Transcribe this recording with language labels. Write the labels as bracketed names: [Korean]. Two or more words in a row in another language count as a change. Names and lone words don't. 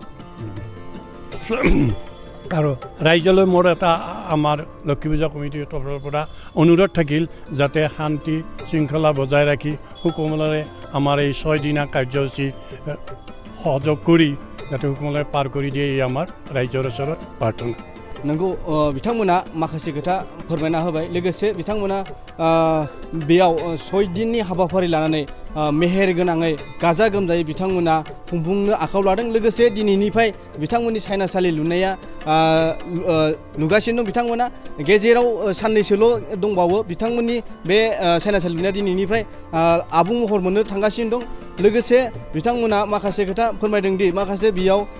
[Assamese] আৰু ৰাইজলৈ মোৰ এটা আমাৰ লক্ষ্মী পূজা কমিটিৰ তৰফৰ পৰা অনুৰোধ থাকিল যাতে শান্তি শৃংখলা বজাই ৰাখি সুকমলৰে আমাৰ এই 6 দিনীয়া কাৰ্যসূচী সহযোগ কৰি যাতে সুকমলৰে পাৰ কৰি দিয়ে এই আমাৰ ৰাইজৰ ওচৰত প্ৰাৰ্থনা [Bodo] नोंगौ बिथांमोना माखासे खोथा फोरमायना होबाय लोगोसे बिथांमोना बेयाव 6 दिननि हाबाफारि लानानै मेहेर गोनाङै गाजा गोमजायै बिथांमोना खुंफुंनो आखायाव लादों लोगोसे दिनैनिफ्राय बिथांमोननि सायनासालि लुनाया लुगासिनो दं बिथांमोना गेजेराव साननैसोल' दंबावो बिथांमोननि बे सायनासालि लुनाया दिनैनिफ्राय आबुं महर मोननो थांगासिनो दं लोगोसे बिथांमोना माखासे खोथा फोरमायदों दि माखासे बेयाव